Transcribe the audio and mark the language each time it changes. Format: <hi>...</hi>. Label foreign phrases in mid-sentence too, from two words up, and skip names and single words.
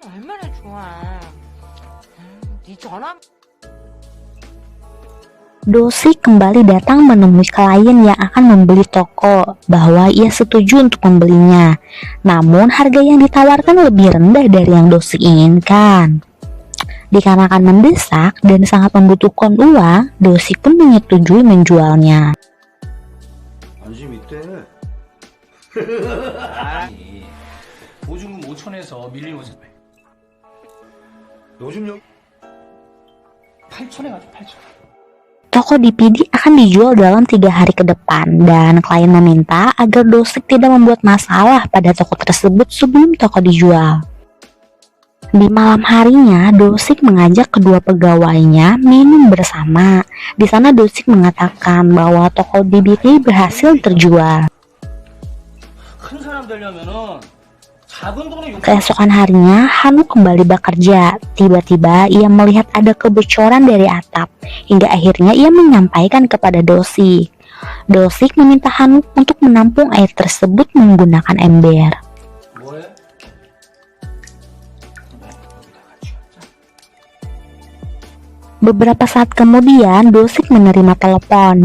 <id>Dosik kembali datang menemui klien yang akan membeli toko bahwa ia setuju untuk membelinya. Namun harga yang ditawarkan lebih rendah dari yang Dosik inginkan. Dikarenakan mendesak dan sangat membutuhkan uang, Dosik pun menyetujui menjualnya.</id> <ko>보증금 5천에서 밀린 5천. 요즘 여기 8천에 가죠, 8천.</ko> <id>Toko DVD akan dijual dalam 3 hari ke depan dan klien meminta agar Dosik tidak membuat masalah pada toko tersebut sebelum toko dijual. Di malam harinya, Dosik mengajak kedua pegawainya minum bersama. Di sana Dosik mengatakan bahwa toko DVD berhasil terjual.</id> <ko>큰 사람 되려면은 작은 돈에</ko> <id>Keesokan harinya, Hanuk kembali bekerja. Tiba-tiba ia melihat ada kebocoran dari atap, hingga akhirnya ia menyampaikan kepada Dosik. Dosik meminta Hanuk untuk menampung air tersebut menggunakan ember.</id> <ko>뭐해?</ko> <id>Beberapa saat kemudian, Dosik menerima telepon.</id>